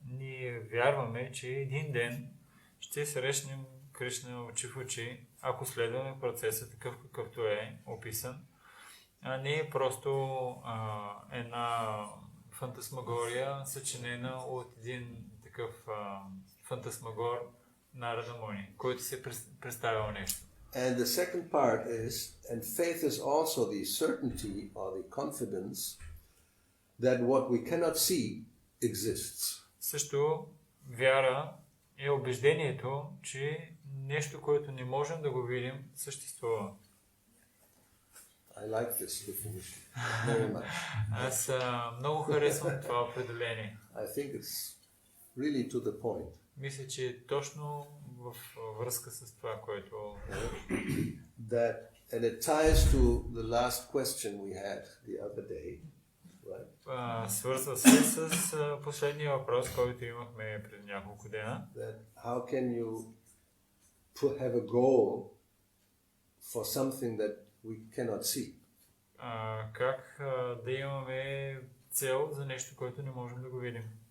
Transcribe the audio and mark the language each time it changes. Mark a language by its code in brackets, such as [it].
[bg] Ние вярваме, че един ден ще срещнем Кришна очи в очи, ако следваме процеса такъв какъвто е описан, а не е просто една фантасмагория, съчинена от един такъв фантасмагор Нарада Муни, който се представял нещо. [en] And the second part is, and faith is also the certainty or the confidence that what we cannot see exists. [bg] Също вяра е убеждението, че нещо, което не можем да го видим, съществува. [en] I like this definition very much. [bg] Аз много харесвам това определение. [en] I think it's really to the point. [bg] Мисля, че е точно в връзка с това, което... [en] That, and it ties to the last question we had the other day, right? [bg] Свързва се с последния въпрос, който имахме преди няколко дена. [en] That how can you have a goal for something that we cannot see? [bg] Как да имаме цел за нещо, което не можем да го видим?